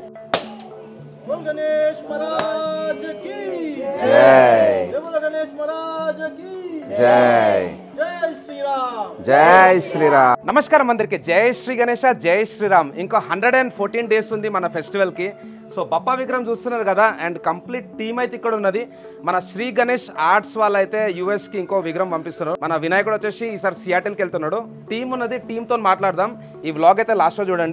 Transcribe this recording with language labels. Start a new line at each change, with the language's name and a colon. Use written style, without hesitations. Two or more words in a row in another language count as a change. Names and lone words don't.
Hindi: बोल गणेश महाराज की जय। जय बोलो गणेश महाराज की जय। जय श्रीराम।
Telugu: जय శ్రీరామ్। నమస్కారం అందరికి। జై శ్రీ గణేశ, జై శ్రీరామ్। ఇంకో 114 డేస్ ఉంది మన ఫెస్టివల్ కి। సో బప్పా విగ్రహం చూస్తున్నారు కదా, అండ్
English: complete team
Telugu: అయితే ఇక్కడ ఉన్నది। మన శ్రీ గణేష్ ఆర్ట్స్ వాళ్ళు అయితే యుఎస్ కి ఇంకో విగ్రహం పంపిస్తున్నారు। మన వినాయకుడు వచ్చేసి ఈసారి సియాటిల్ కి వెళ్తున్నాడు। టీమ్ ఉన్నది, టీమ్ తో మాట్లాడదాం। ఈ వ్లాగ్ అయితే లాస్ట్ లో చూడండి।